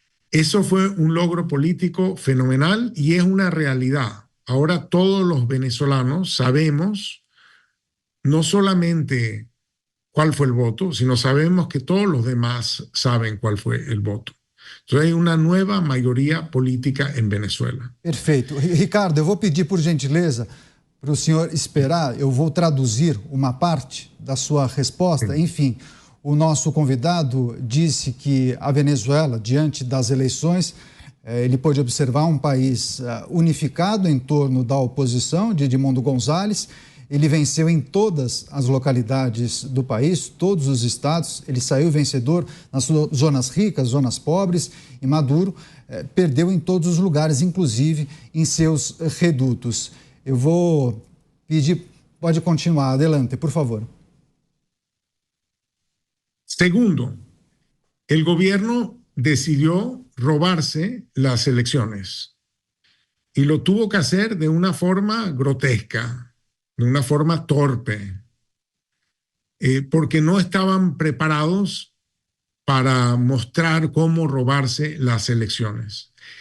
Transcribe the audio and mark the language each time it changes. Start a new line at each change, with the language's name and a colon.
Spanish: Eso fue un logro político fenomenal y es una realidad. Ahora todos los venezolanos sabemos no solamente cuál fue el voto, sino sabemos que todos los demás saben cuál fue el voto. Entonces hay una nueva maioria política em Venezuela.
Portuguese: Perfeito. Ricardo, eu vou pedir por gentileza para o senhor esperar, eu vou traduzir uma parte da sua resposta. Enfim, o nosso convidado disse que a Venezuela, diante das eleições, ele pôde observar um país unificado em torno da oposição de Edmundo González. Ele venceu em todas as localidades do país, todos os estados. Ele saiu vencedor nas zonas ricas, zonas pobres, e Maduro perdeu em todos os lugares, inclusive em seus redutos. Eu vou pedir, pode continuar, adelante, por favor.
Spanish: Segundo, el gobierno decidió robarse las elecciones y lo tuvo que hacer de una forma grotesca, de una forma torpe, porque no estaban preparados para mostrar cómo robarse las elecciones.